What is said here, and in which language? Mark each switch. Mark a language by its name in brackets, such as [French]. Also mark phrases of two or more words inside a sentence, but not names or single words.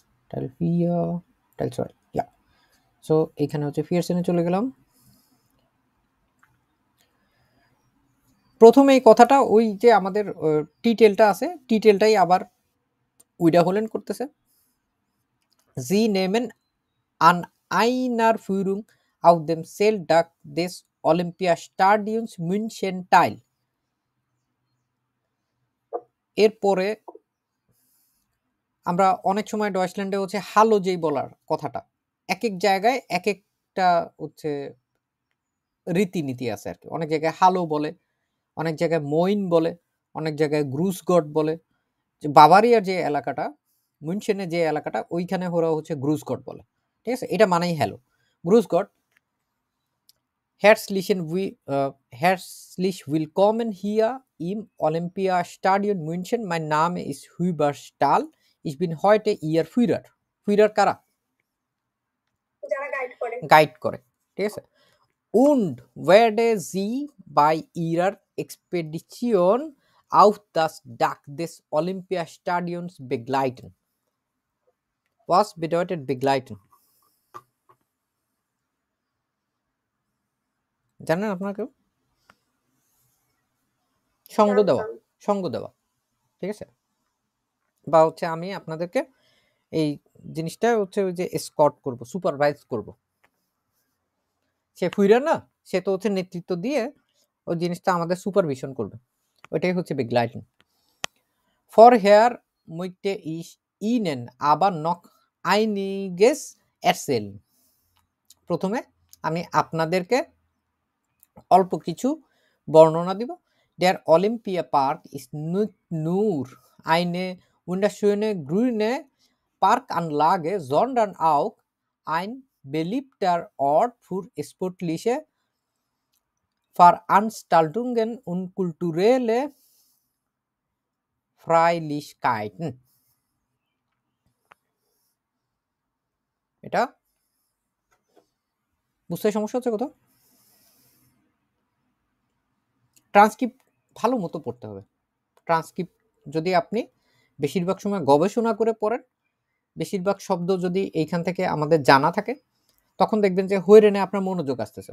[German] Teil 4, Teil 2, ja. [Bangla] সো এখানে হচ্ছে ফিয়ারসেনে চলে গেলাম। প্রথমে এই কথাটা ওই যে আমাদের টিটেলটা আছে, টিটেলটাই আবার উইডাহোলেন করতেছে। [German] Sie nehmen an einer Führung auf dem Zeltdach des Olympiastadions München teil. [Bangla] এরপরে আমরা অনেক সময় ডয়েচল্যান্ডে হচ্ছে হালো যেই বলার কথাটা, এক এক জায়গায় এক একটা হচ্ছে রীতিনীতি আছে আর কি। অনেক জায়গায় হালো বলে, অনেক জায়গায় মইন বলে, অনেক জায়গায় গ্রুসগট বলে। যে বাভারিয়ার যে এলাকাটা, মুনশেনের যে এলাকাটা, ওইখানে ওরা হচ্ছে গ্রুসগট বলে। ঠিক আছে, এটা মানেই হ্যালো। [German] গ্রুসগট Herzlich willkommen hier im Olympiastadion München. Mein Name ist Hubert Stahl. Ich bin heute Ihr Führer. [Bangla] Führer কারা? যারা গাইড করে। ঠিক আছে। [German] Und werde Sie bei Ihrer Expedition auf das Dach des Olympiastadions begleiten. Was bedeutet begleiten? [Bangla] জানেন আপনারা কেউ? সঙ্গ দেওয়া, সঙ্গ দেওয়া। ঠিক আছে, বা হচ্ছে আমি আপনাদেরকে এই জিনিসটা হচ্ছে ওই যে এসকর্ট করব, সুপারভাইজ করব। সে ফুইরার না, সে তো হচ্ছে নেতৃত্ব দিয়ে ওই জিনিসটা আমাদের সুপারভিশন করবে, ওইটাই হচ্ছে begleiten. [German] Vorher möchte ich Ihnen aber noch einiges erzählen. [Bangla] প্রথমে আমি আপনাদেরকে অল্প কিছু বর্ণনা দিব। [German] Der Olympia Park ist nicht nur eine wunderschöne grüne Parkanlage, sondern auch ein beliebter Ort für sportliche Veranstaltungen und kulturelle Feierlichkeiten. [Bangla] এটা বুঝতে সমস্যা হচ্ছে কোথাও? ট্রান্সক্রিপ্ট ভালো মতো পড়তে হবে। ট্রান্সক্রিপ্ট যদি আপনি বেশিরভাগ সময় গবেষণা করে পড়েন, বেশিরভাগ শব্দ যদি এইখান থেকে আমাদের জানা থাকে, তখন দেখবেন যে হইরেনে আপনার মনোযোগ আসতেছে।